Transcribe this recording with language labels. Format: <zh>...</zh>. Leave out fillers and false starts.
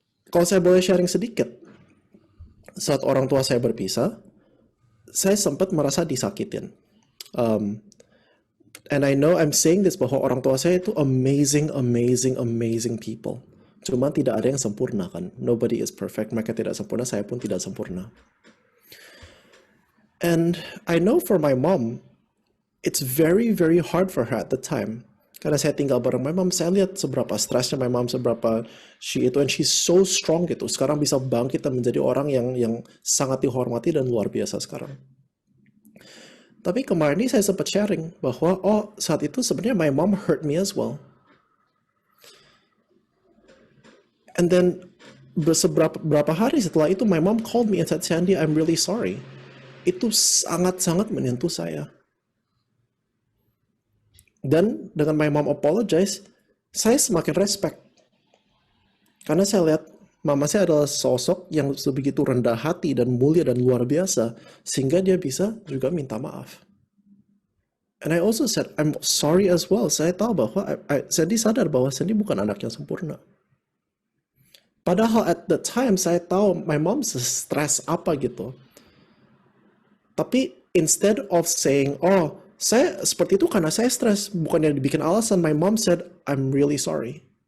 <id>Kalau saya boleh sharing sedikit, saat orang tua saya berpisah, saya sempat merasa disakitin.</id> <en>And I know I'm saying this</en> <id>bahwa orang tua saya itu</id> <en>amazing people.</en> <id>Cuma tidak ada yang sempurna kan.</id> <en>Nobody is perfect.</en> <id>Mereka tidak sempurna, saya pun tidak sempurna.</id> <en>And I know for my mom, it's very hard for her at the time.</en> <id>Karena saya tinggal bareng my mom, saya lihat seberapa stresnya my mom, seberapa she itu,</id> <en>and she's so strong</en> <id>gitu. Sekarang bisa bangkit dan menjadi orang yang sangat dihormati dan luar biasa sekarang. Tapi kemarin ini saya sempat sharing bahwa, oh saat itu sebenarnya</id> <en>my mom hurt me as well. And then</en> <id>berapa hari setelah itu</id> <en>my mom called me and said, Sandy, I'm really sorry.</en> <id>Itu sangat-sangat menyentuh saya. Dan dengan</id> <en>my mom apologize,</en> <id>saya semakin respect. Karena saya lihat mama saya adalah sosok yang sebegitu rendah hati dan mulia dan luar biasa, sehingga dia bisa juga minta maaf.</id> <en>And I also said, I'm sorry as well.</en> <id>Saya tahu bahwa, Sandy sadar bahwa Sandy bukan anak yang sempurna. Padahal</id> <en>at the time,</en> <id>saya tahu my mom stres apa gitu. Tapi</id> <en>instead of saying,</en> <id>oh, saya seperti itu karena saya stres, bukannya dibikin alasan,</id> <en>my mom said, I'm really sorry.</en>